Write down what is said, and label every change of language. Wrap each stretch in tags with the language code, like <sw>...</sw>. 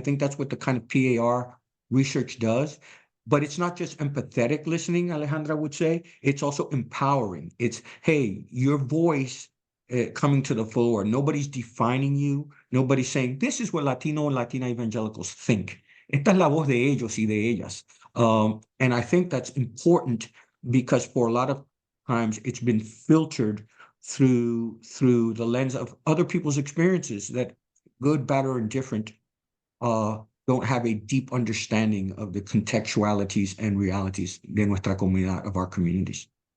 <en>I think that's what the kind of PAR research does. But it's not just empathetic listening, Alejandra would say. It's also empowering. It's, hey, your voice coming to the floor. Nobody's defining you. Nobody's saying, this is what Latino and Latina evangelicals think.</en> <es>Esta es la voz de ellos y de ellas.</es> <en>And I think that's important because for a lot of times it's been filtered through the lens of other people's experiences that, good, bad, or indifferent, don't have a deep understanding of the contextualities and realities</en> <es>de nuestra comunidad,</es> <en>of our communities.</en>